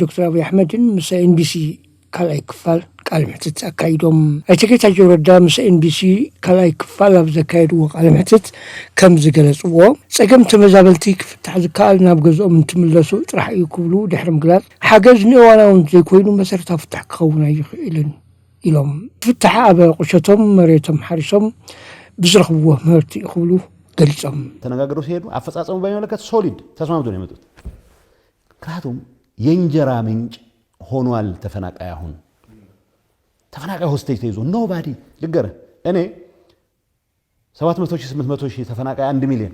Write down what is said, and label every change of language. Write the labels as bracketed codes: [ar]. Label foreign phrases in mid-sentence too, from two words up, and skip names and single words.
[ti] ዶክተር አብይ አሕመድን ምስ ኤንቢሲ ካልኣይ ክፋል ቃለ መሕትት ኣካይዶም ኣይተ ጌታቸው ረዳ ምስ ኤንቢሲ ካልኣይ ክፋል ኣብ ዘካየድዎ ቃለ መሕትት ከም ዝገለጽዎ ጸገም ተመዛበልቲ ክፍታሕ ዝከኣል ናብ ገዝኦም እንትምለሱ ጥራሕ እዩ ክብሉ ድሕሪ ምግላጽ ሓገዝ ንእዋናውን ዘይኮይኑ መሰረታዊ ፍታሕ ክኸውን ኣይኽእልን ኢሎም ፍታሕ ኣብ ቁሸቶም መሬቶም ሓሪሶም ብዝረኽብዎ ምህርቲ ይኽብሉ ገሊጾም [am] ተነጋግረው ሲሄዱ አፈጻጸሙ በሚመለከት ሶሊድ ተስማምቶ ነው የመጡት ምክንያቱም የእንጀራ ምንጭ ሆኗል ተፈናቃይ አሁን ተፈናቃይ ሆስቴጅ ተይዞ ኖባዲ ልገረ እኔ 700,000 800,000 ተፈናቃይ 1 ሚሊዮን